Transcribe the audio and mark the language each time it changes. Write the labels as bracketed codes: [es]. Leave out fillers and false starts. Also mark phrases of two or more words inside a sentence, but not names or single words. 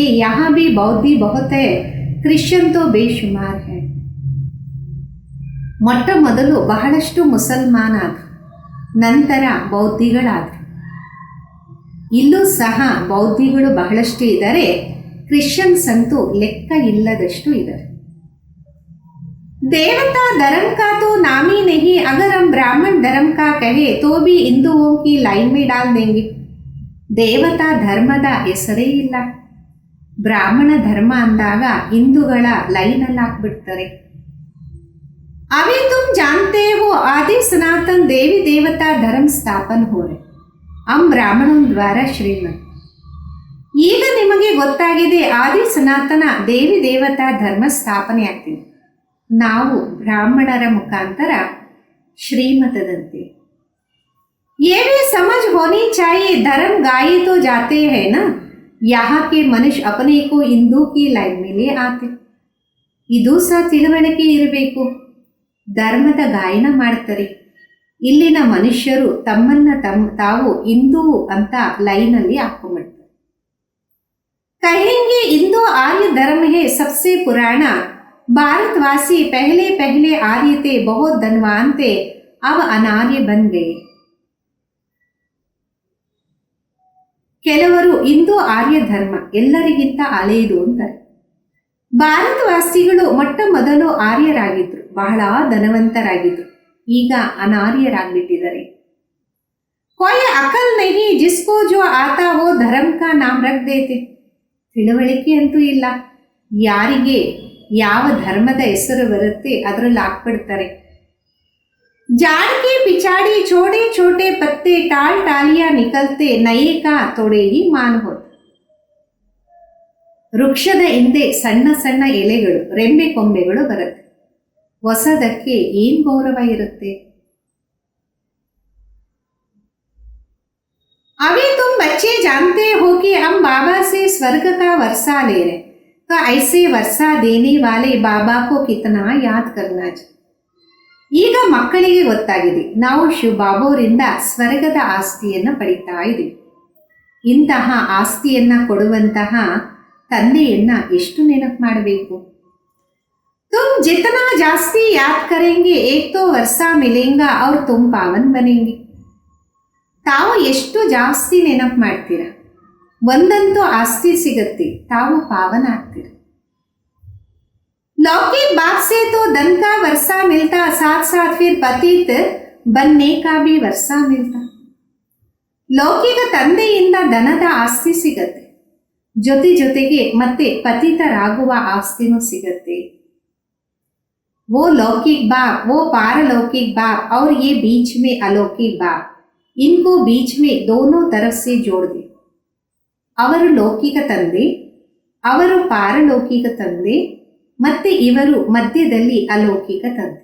[hi] यहाँ भी बौद्धी बहुत है, क्रिश्चियन तो बेशुमार है. [kn] ಮೊಟ್ಟ ಮೊದಲು ಬಹಳಷ್ಟು ಮುಸಲ್ಮಾನ ಆದರು, ನಂತರ ಬೌದ್ಧಿಗಳಾದರು. ಇಲ್ಲೂ ಸಹ ಬೌದ್ಧಿಗಳು ಬಹಳಷ್ಟು ಇದ್ದಾರೆ, ಕ್ರಿಶ್ಚಿಯನ್ಸ್ ಅಂತೂ ಲೆಕ್ಕ ಇಲ್ಲದಷ್ಟು ಇದ್ದಾರೆ. [hi] देवता धर्म का तो नाम ही नहीं. अगर हम ब्राह्मण धर्म का कहे तो भी हिंदुओं की लाइन में डाल देंगे. [kn] देवता धर्मದ ಹೆಸರೇ ಇಲ್ಲ. ಬ್ರಾಹ್ಮಣ ಧರ್ಮ ಅಂದಾಗ ಹಿಂದೂಗಳ ಲೈನಲ್ಲಿ ಹಾಕ್ಬಿಡ್ತಾರೆ. [hi] अभी तुम जानते हो आदि सनातन देवी देवता धर्म स्थापन हो रहे. हम ब्राह्मणों द्वारा श्रीमಂತ. [kn] ಈಗ ನಿಮಗೆ ಗೊತ್ತಾಗಿದೆ ಆದಿ ಸನಾತನ ದೇವಿ ದೇವತಾ ಧರ್ಮ ಸ್ಥಾಪನೆ ಆಗ್ತಿದೆ. ನಾವು ಬ್ರಾಹ್ಮಣರ ಮುಖಾಂತರ ಶ್ರೀಮತದಂತೆ. [hi] ये भी समझ होनी चाहिए, धर्म गाये तो जाते हैं ना. यहाँ के मनुष्य अपने को हिंदू की लाइन में ले आते. [kn] ಇದು ಸಹ ತಿಳುವಳಿಕೆ ಇರಬೇಕು. ಧರ್ಮದ ಗಾಯನ ಮಾಡ್ತಾರೆ, ಇಲ್ಲಿನ ಮನುಷ್ಯರು ತಮ್ಮನ್ನ ತಾವು ಹಿಂದೂ ಅಂತ ಲೈನಲ್ಲಿ ಹಾಕೊಂಡ್ಬಿಡ್ತಾರೆ. [hi] कहेंगे हिंदू आर्य धर्म है सबसे पुराना. भारतवासी पहले पहले आर्य थे, बहुत धनवान थे, अब अनार्य बन गए. [kn] ಕೆಲವರು ಹಿಂದೂ ಆರ್ಯ ಧರ್ಮ ಎಲ್ಲರಿಗಿಂತ ಹಳೆಯದು ಅಂತಾರೆ. ಭಾರತವಾಸಿಗಳು ಮೊಟ್ಟ ಮೊದಲು ಆರ್ಯರಾಗಿದ್ರು, ಬಹಳ ಧನವಂತರಾಗಿದ್ರು, ಈಗ ಅನಾರ್ಯರಾಗ್ಬಿಟ್ಟಿದ್ದಾರೆ. [hi] कोई अकल नहीं, जिसको जो आता वो धर्म का नाम रख देते. [kn] ತಿಳುವಳಿಕೆ ಅಂತೂ ಇಲ್ಲ, ಯಾರಿಗೆ ಯಾವ ಧರ್ಮದ ಹೆಸರು ಬರುತ್ತೆ ಅದರಲ್ಲಿ ಹಾಕ್ಬಿಡ್ತಾರೆ. [hi] झाड़ के पिछाड़ी छोटे छोटे पत्ते टाल टालियां निकलते, नए का थोड़े ही मान होते. [kn] ವೃಕ್ಷದ ಹಿಂದೆ ಸಣ್ಣ ಸಣ್ಣ ಎಲೆಗಳು, ರೆಂಬೆ ಕೊಂಬೆಗಳು ಬರುತ್ತೆ, ಹೊಸದಕ್ಕೆ ಏನ್ ಗೌರವ ಇರುತ್ತೆ. [hi] अभी तुम बच्चे जानते हो कि हम बाबा से स्वर्ग का वर्षा ले रहे, तो ऐसे वर्षा देने वाले बाबा को कितना याद करना चाहिए. [kn] ಈಗ ಮಕ್ಕಳಿಗೆ ಗೊತ್ತಾಗಿದೆ ನಾವು ಶಿವ ಬಾಬೋರಿಂದ ಸ್ವರ್ಗದ ಆಸ್ತಿಯನ್ನು ಪಡಿತಾ ಇದ್ದೀವಿ. ಇಂತಹ ಆಸ್ತಿಯನ್ನ ಕೊಡುವಂತಹ ತಂದೆಯನ್ನ ಎಷ್ಟು ನೆನಪು ಮಾಡಬೇಕು. [hi] तुम जितना जास्ती याद करेंगे एक तो वर्षा मिलेगा और तुम पावन बनेंगे. [kn] ತಾವು ಎಷ್ಟು ಜಾಸ್ತಿ ನೆನಪು ಮಾಡ್ತೀರಾ, ಒಂದಂತೂ ಆಸ್ತಿ ಸಿಗತ್ತೆ, ತಾವು ಪಾವನ ಆಗ್ತೀರ. [hi] लौकिक बाप से तो धन का वर्षा मिलता, साथ साथ फिर पतित बनने का भी वर्षा मिलता. [kn] ಲೌಕಿಕ ತಂದೆಯಿಂದ ಧನದ ಆಸ್ತಿ ಸಿಗತ್ತೆ, ಜೊತೆಗೆ ಮತ್ತೆ ಪತಿತರಾಗುವ ಆಸ್ತಿನೂ ಸಿಗತ್ತೆ. [hi] वो लौकिक बाप, वो पारलौकिक बाप और ये बीच में अलौकिक बाप, इनको बीच में दोनों तरफ से जोड़ दे. [kn] ಅವರು ಲೌಕಿಕ ತಂದೆ, ಅವರು ಪಾರಲೌಕಿಕ ತಂದೆ, ಮತ್ತೆ ಇವರು ಮಧ್ಯದಲ್ಲಿ ಅಲೌಕಿಕ ತಂದೆ.